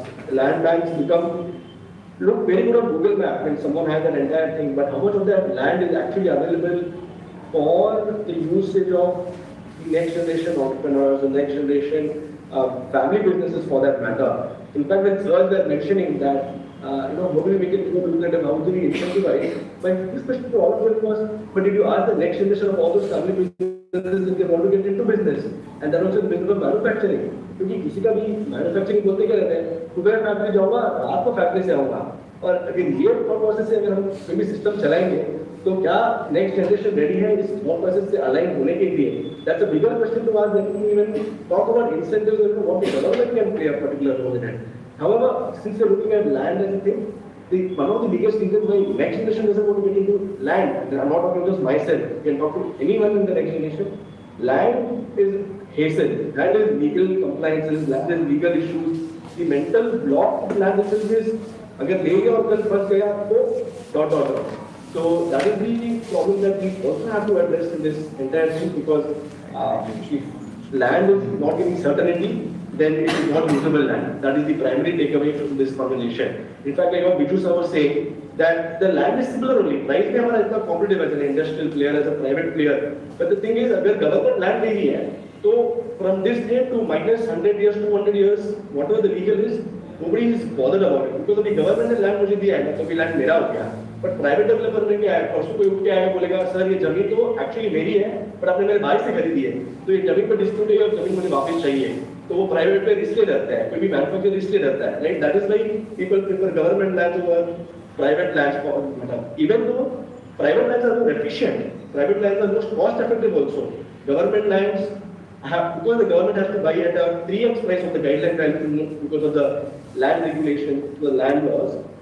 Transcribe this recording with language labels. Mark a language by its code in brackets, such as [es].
[en] Land banks look very good on Google Map when someone has an entire thing, but how much of that land is actually available for the usage of the next generation entrepreneurs, the next generation family businesses for that matter. In fact, when sirs were mentioning that how do we make it more lucrative, how do we incentivize? My question to all of them was, but did you ask the next generation of all those family businesses if they want to get into business? And then also the business of manufacturing. [hi] क्योंकि किसी का भी manufacturing बोलते क्या रहते हैं, सुबह factory जाऊंगा, रात को फैक्ट्री से आऊंगा. और अगर ये प्रोसेस से अगर हम कोई भी सिस्टम चलाएंगे, तो क्या नेक्स्ट जनरेशन रेडी है इस थॉट प्रोसेस से अलाइन होने के लिए? [en] That's a bigger question to ask than to even talk about incentives or what the government can play a particular role in it. However, since we're looking at land as a thing, one of the biggest reasons why next generation doesn't want to get into land, and I'm not talking just myself, you can talk to anyone in the next generation, land is hassle, land is legal compliances, land is legal issues. The mental block of land itself is, [hi] अगर ले गया और कल फंस गया तो dot. [en] So that is the problem that we also have to address in this entire thing, because if land is not giving certainty, then it is not usable land. That is the primary takeaway from this conversation. In fact, like what Biju sir was saying, that the land is similar only. Price [hi] में हमारा इतना [en] competitive as an industrial player, as a private player. But the thing is, अगर government land [hi] दे रही है, तो [en] from this date to minus 100 years, 200 years, whatever the legal is, nobody is bothered about it. [hi] Because अभी government ने land मुझे दिया है, तो अभी land मेरा हो गया. [en] But private developer [hi] ने क्या है, परसों कोई उठ के आएगा बोलेगा, सर ये जमीन तो actually मेरी है, but आपने मेरे भाई से खरीदी है, तो ये जमीन पर dispute है और जमीन मुझे वापस चाहिए. तो वो प्राइवेट पे रिस्क ले रहता है, कोई भी मैन्युफैक्चर रिस्क ले रहता है, right? [en] That is why people prefer government lands over private lands for मतलब even though private lands are more efficient, private lands are most cost effective also. Government lands have, because the government has to buy at a 3x price of the guideline value because of the land regulation, the land laws.